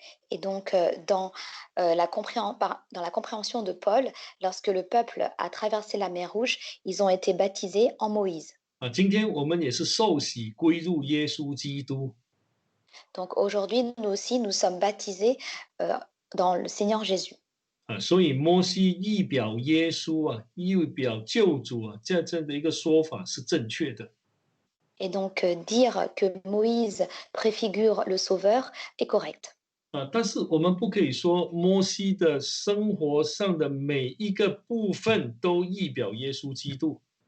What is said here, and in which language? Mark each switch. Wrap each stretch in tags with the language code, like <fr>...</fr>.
<fr>Et donc, dans la compréhension de Paul, lorsque le peuple a traversé la mer Rouge, ils ont été baptisés en Moïse.</fr> <zh>今天我们也是受洗归入耶稣基督。</zh> <fr>Donc aujourd'hui, nous aussi, nous sommes baptisés dans le Seigneur Jésus.</fr> <zh>所以摩西预表耶稣预表救主这样的一个说法是正确的。</zh> <fr>Et donc, dire que Moïse préfigure le Sauveur est correct.</fr> <zh>但是我们不可以说摩西的生活上的每一个部分都预表耶稣基督。</zh>